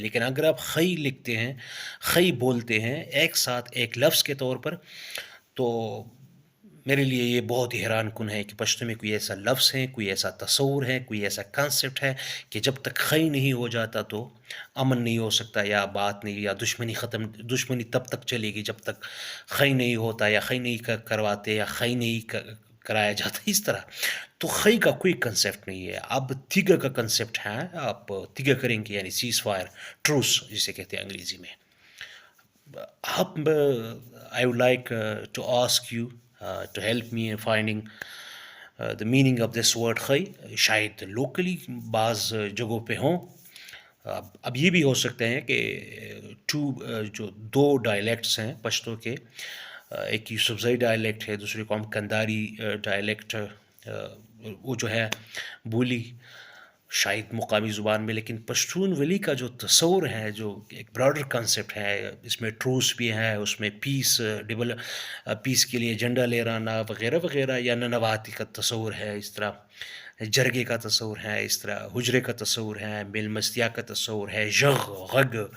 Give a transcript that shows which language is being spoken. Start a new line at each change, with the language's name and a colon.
Urdu: لیکن اگر آپ خی لکھتے ہیں، خی بولتے ہیں ایک ساتھ ایک لفظ کے طور پر، تو میرے لیے یہ بہت ہی حیران کن ہے کہ پشتو میں کوئی ایسا لفظ ہے، کوئی ایسا تصور ہے، کوئی ایسا کانسیپٹ ہے کہ جب تک خی نہیں ہو جاتا تو امن نہیں ہو سکتا، یا بات نہیں، یا دشمنی تب تک چلے گی جب تک خی نہیں ہوتا، یا خی نہیں کرواتے، یا خی نہیں کرایا جاتا اس طرح. تو خی کا کوئی کنسیپٹ نہیں ہے. اب تیگا کا کنسیپٹ ہے، آپ تیگا کریں گے یعنی سیز فائر، ٹروس جسے کہتے ہیں انگریزی میں.
English: I would like to ask you to help me in finding the meaning of this word خی.
Urdu: شاید لوکلی بعض جگہوں پہ ہوں. اب یہ بھی ہو سکتے ہیں کہ جو دو ڈائلیکٹس ہیں پشتو کے، ایک یوسفزئی ڈائلیکٹ ہے، دوسری کو ہم کنداری ڈائلیکٹ، وہ جو ہے بولی شاید مقامی زبان میں، لیکن پشتون ولی کا جو تصور ہے، جو ایک براڈر کنسیپٹ ہے، اس میں ٹروس بھی ہے، اس میں پیس کے لیے جھنڈا لہرانا وغیرہ وغیرہ، یا ننواتی کا تصور ہے، اس طرح جرگے کا تصور ہے، اس طرح حجرے کا تصور ہے، مل مستیا کا تصور ہے، غگ،